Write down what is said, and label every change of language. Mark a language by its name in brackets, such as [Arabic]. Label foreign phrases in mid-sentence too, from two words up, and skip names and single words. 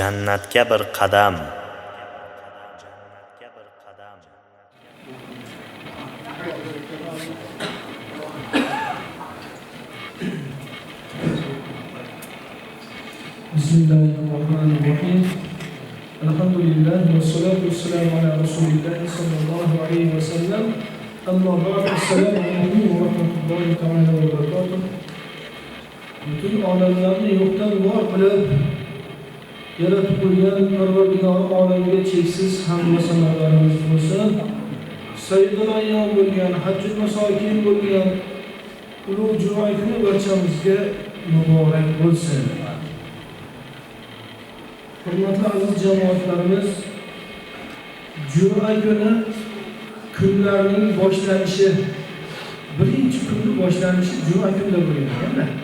[Uzbek] jannatga bir qadam. [Arabic] بسم الله الرحمن الرحيم. الحمد لله والصلاة والسلام على رسول الله صلى الله عليه وسلم. أما بعد. السلام عليكم ورحمة الله تعالى وبركاته. [Uzbek] Bütün alemlerini yoktan var qilib yaratib qo'ygan Parvardigor olamga cheksiz hamd va sanolarimiz bo'lsin. [Arabic] سيد الأيام [Uzbek] bo'lgan, [Arabic] حج المساكين [Uzbek] bo'lgan ulug' juma kuni barchamizga muborak bo'lsin. Hurmatli aziz jamoatlarimiz, juma kuni kunlarning boshlanishi, birinchi kunning boshlanishi juma kunida bo'ladi.